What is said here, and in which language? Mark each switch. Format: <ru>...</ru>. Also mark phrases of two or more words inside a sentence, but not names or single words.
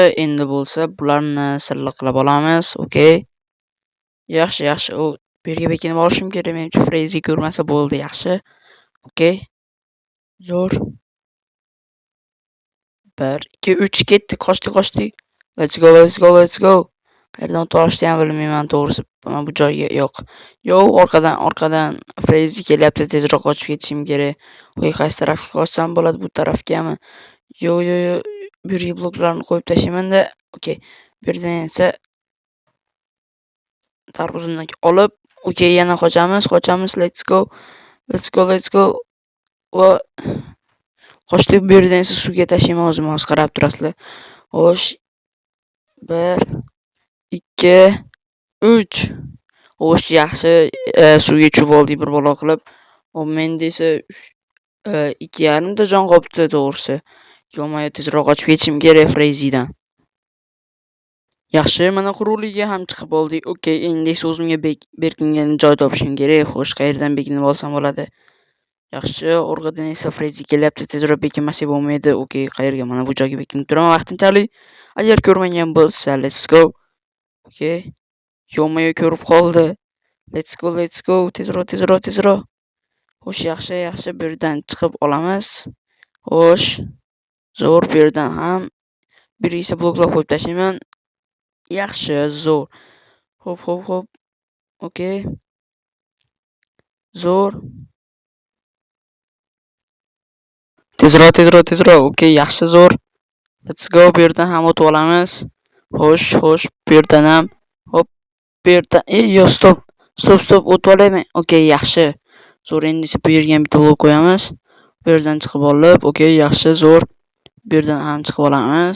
<uz>Endi bo'lsa bularni silliqlab olamiz. Okay. Yaxshi. Bu yerga bekinib olishim kerak. Menimcha Frezi ko'rmasa bo'ldi, yaxshi. Okay. Zo'r. 1 2 3 ketdi, qochdik.</uz> <en>Let's go.</en> <uz>Qayerdan o'tib olishni ham bilmayman to'g'risi. Mana bu joyga yo'q. Orqadan Frezi kelyapti. Tezroq qochib ketishim kerak. Voy, qaysi tarafga qochsam bo'ladi? Bu tarafgami? Yo'q. Bu yerga bloklarni qo'yib tashlayman-da. Okay. Bu yerdan esa tarvuzini olib, okay, yana qochamiz.</uz> <en>Let's go.</en> <uz>Va qochdik. Bu yerdan esa suvga tashlayman, o'zim qarab turasizlar. Xo'sh. 1 2 3. Xo'sh, yaxshi. Suvga tushib oldik bir balo qilib. Menda esa 2,5 ta jon qolibdi to'g'risi. Yo'q, tezroq qochib ketishim kerak Frezidan. Yaxshi, mana quruqligiga ham chiqib oldik. Okay, endi esa o'zimga berkingan joy topishim kerak. Xo'sh, qayerdan bekinib olsam bo'ladi? Yaxshi, orqadan esa Frezi kelyapti. Tezroq bekinmasak bo'lmaydi. Okay, qayerga? Mana bu joyga bekinib turaman vaqtinchalik. Agar ko'rmagan bo'lsa,</uz> <en>let's go.</en> <uz>Okay. Yo'q, ko'rib qoldi.</uz> <en>Let's go.</en> <uz>Tezroq. Xo'sh, yaxshi. Bu yerdan chiqib olamiz. Xo'sh. Zo'r, bu yerdan ham bir esa bloklab qo'yib tashlayman. Yaxshi, zo'r. Xo'p. Okay. Zo'r. Tezroq. Okay, yaxshi, zo'r.</uz> <en>Let's go.</en> <uz>Bu yerdan ham o'tib olamiz. Xo'sh. Bu yerdan ham. Hop. Bu yerdan. Yo'q, stop. O'tib olayman. Okay, yaxshi. Zo'r, endi esa bu yerga ham bitta blok qo'yamiz. Bu yerdan chiqib olib, okay, yaxshi, zo'r. Bu yerdan ham chiqib olamiz.</uz>